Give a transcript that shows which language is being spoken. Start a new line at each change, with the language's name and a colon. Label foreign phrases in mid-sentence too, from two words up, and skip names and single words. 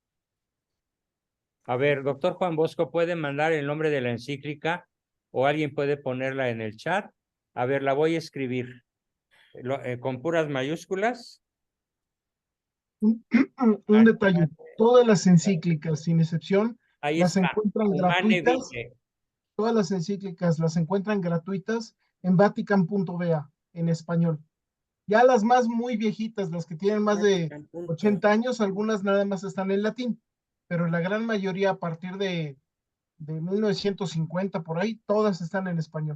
Spanish: A ver, doctor Juan Bosco, ¿puede mandar el nombre de la encíclica o alguien puede ponerla en el chat? A ver, la voy a escribir con puras mayúsculas. Un detalle, todas las encíclicas, sin excepción, Ahí las está. encuentran Humane gratuitas. Vitae. Todas las encíclicas las encuentran gratuitas en vatican.va en español. Ya las más muy viejitas, las que tienen más de 80 años, algunas nada más están en latín, pero la gran mayoría a partir de 1950 por ahí, todas están en español.